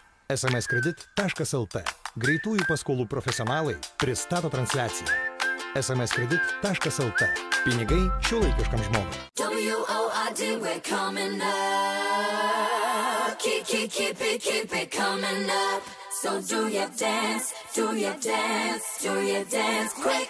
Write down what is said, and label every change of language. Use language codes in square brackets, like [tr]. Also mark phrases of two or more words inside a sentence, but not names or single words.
[lt] smskredit.lt. Greitųjų paskolų profesionalai pristato transliaciją. smskredit.lt. Pinigai šiuolaikiškam žmogui. [en] WORD, we're coming up. Keep it coming up. So do your dance, do your dance, do your dance quick.